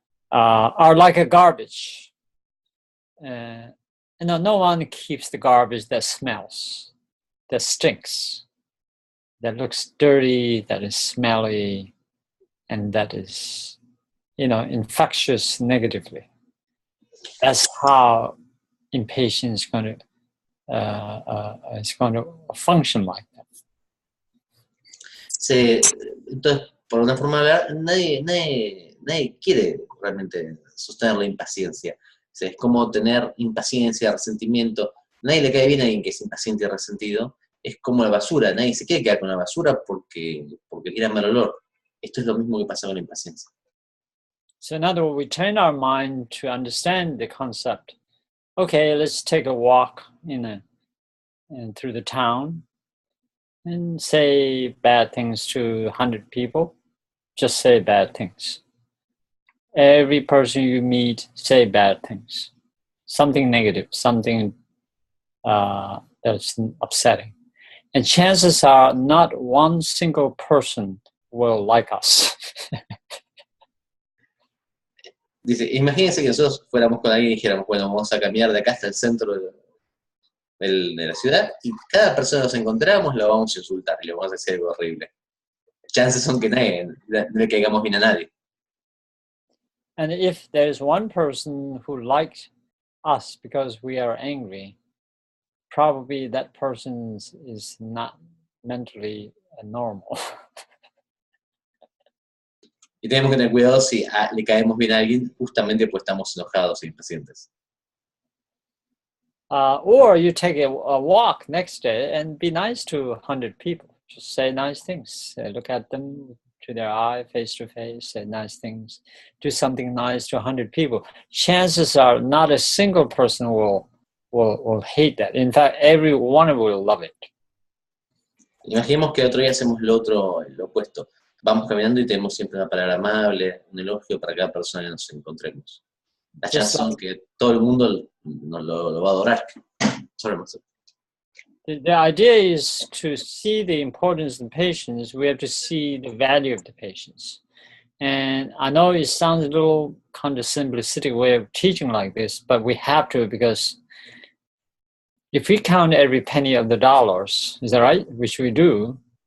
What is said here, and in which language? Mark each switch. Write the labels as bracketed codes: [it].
[en] Are like a garbage. No one keeps the garbage that smells, that stinks, that looks dirty, that is smelly, and that is, infectious negatively. That's how impatience is going to function like that. [es] Entonces, por una forma de hablar, nadie quiere realmente sostener la impaciencia. Es como tener impaciencia, resentimiento. Nadie le cae bien a alguien que es impaciente y resentido. Es como la basura. Nadie se quiere quedar con la basura porque quiera mal olor. Esto es lo mismo que pasa con la impaciencia. [en] So in other words, we train our mind to understand the concept. Okay, let's take a walk through the town and say bad things to 100 people. Just say bad things. Every person you meet, say bad things. Something negative, something that's upsetting. And chances are not one single person will like us. [es] Dice, imagínense que nosotros fuéramos con alguien y dijéramos, bueno, vamos a caminar de acá hasta el centro de la ciudad y cada persona que nos encontramos la vamos a insultar y le vamos a decir algo horrible. Chances son que no le caigamos bien a nadie. [en] And if there's one person who likes us because we are angry, probably that person is not mentally normal. [es] Y tenemos que tener cuidado si le caemos bien a alguien justamente porque estamos enojados e impacientes. [en] Or you take a walk next day and be nice to 100 people. Just say nice things. Look at them to their eye, face to face, say nice things. Do something nice to 100 people. Chances are not a single person will hate that. In fact, every one will love it. [es] Imaginemos que otro día hacemos lo opuesto. Vamos caminando y tenemos siempre una palabra amable, un elogio para cada persona que nos encontremos. Las chances son que todo el mundo lo va a adorar. [en] Sorry, The idea is to see the importance of patience. We have to see the value of the patience. And I know it sounds a little kind of simplistic way of teaching like this, but we have to, because if we count every penny of the dollars, is that right? Which we do.